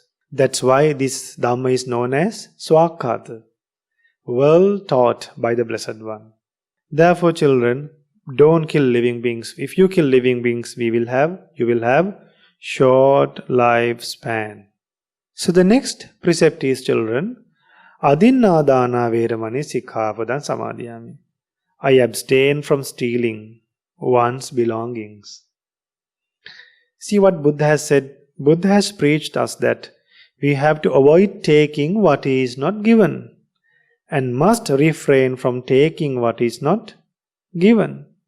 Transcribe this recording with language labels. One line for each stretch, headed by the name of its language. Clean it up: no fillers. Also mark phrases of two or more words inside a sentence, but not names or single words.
English: That's why this Dhamma is known as Swakkata, well taught by the Blessed One. Therefore children, don't kill living beings. If you kill living beings, you will have short lifespan. So the next precept is children,
Pali: Adinnādāna veramani sikkhapadan samadhiyami.
English: I abstain from stealing one's belongings. See what Buddha has said. Buddha has preached us that we have to avoid taking what is not given and must refrain from taking what is not given.